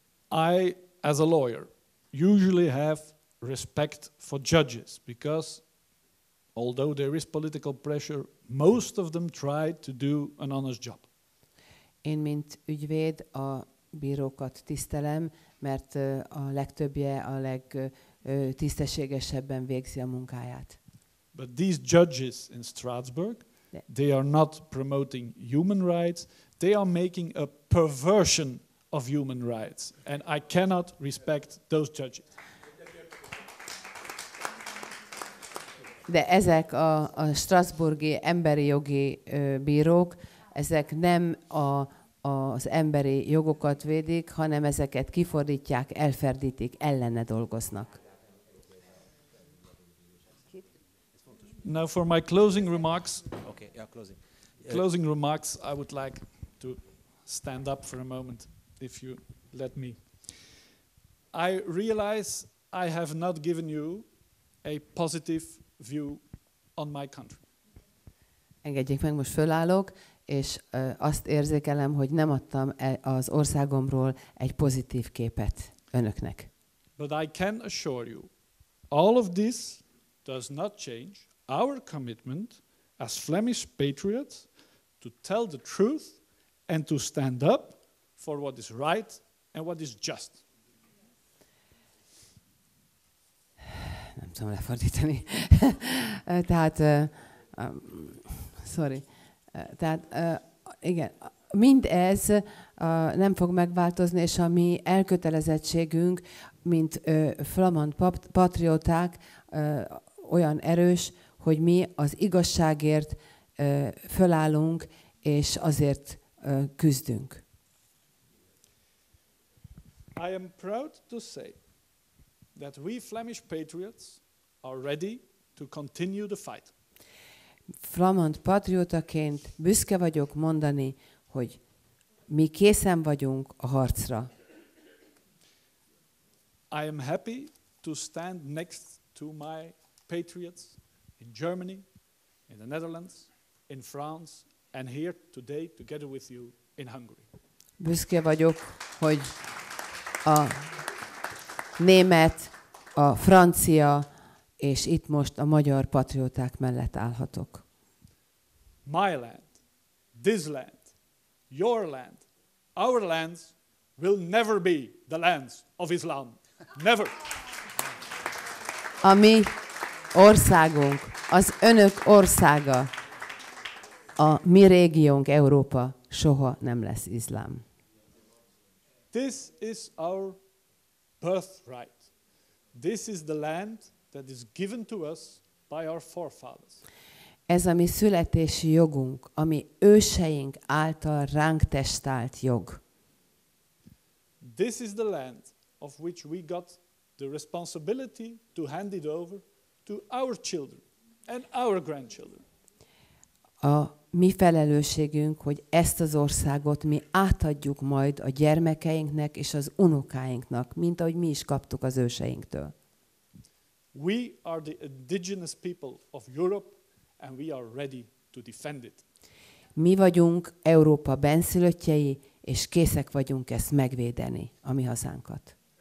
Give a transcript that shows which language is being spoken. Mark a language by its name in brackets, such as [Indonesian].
[English] I, as a lawyer, usually have respect for judges because although there is political pressure, most of them try to do an honest job. [Hungarian] Én, mint ügyvéd, a bírókat tisztelem, mert a legtöbbje a legtisztességesebben végzi a munkáját. [English] But these judges in Strasbourg, they are not promoting human rights, they are making a perversion of human rights, and I cannot respect those judges. [Hungarian] De ezek a strasbourgi emberi jogi bírók, ezek nem az emberi jogokat védik, hanem ezeket kifordítják, elferdítik, ellene dolgoznak. [English] Now for my closing remarks, closing remarks, I would like to stand up for a moment, if you let me. I realize I have not given you a positive view on my country. [Hungarian] Engedjék meg, most fölállok, és azt érzékelem, hogy nem adtam az országomról egy pozitív képet önöknek. [English] But I can assure you, all of this does not change our commitment as Flemish patriots to tell the truth and to stand up for what is right and what is just. [Hungarian] nem tudom lefordítani. Tehát, sorry. Tehát, igen, mindez nem fog megváltozni, és a mi elkötelezettségünk, mint flamand patrióták olyan erős, hogy mi az igazságért fölállunk, és azért küzdünk. [English] I am proud to say that we Flemish patriots are ready to continue the fight. [Hungarian] Flamand patriótaként büszke vagyok mondani, hogy mi készen vagyunk a harcra. [English] I am happy to stand next to my patriots in Germany, in the Netherlands, in France, and here today together with you in Hungary. [Hungarian] Büszke vagyok, hogy a német, a francia és itt most a magyar patrióták mellett állhatok. [English] My land, this land, your land, our lands will never be the lands of Islam. Never. [Hungarian] A mi országunk, az önök országa, a mi régiónk Európa soha nem lesz iszlám. [English] This is our birthright. This is the land that is given to us by our forefathers. [Hungarian] Ez a mi születési jogunk, ami őseink által ránk testált jog. [English] This is the land of which we got the responsibility to hand it over to our children and our grandchildren. [Hungarian] A mi felelősségünk, hogy ezt az országot mi átadjuk majd a gyermekeinknek és az unokáinknak, mint ahogy mi is kaptuk az őseinktől. [English] We are the indigenous people of Europe and we are ready to defend it. [Hungarian] Mi vagyunk Európa benszülöttjei, és készek vagyunk ezt megvédeni, a mi hazánkat.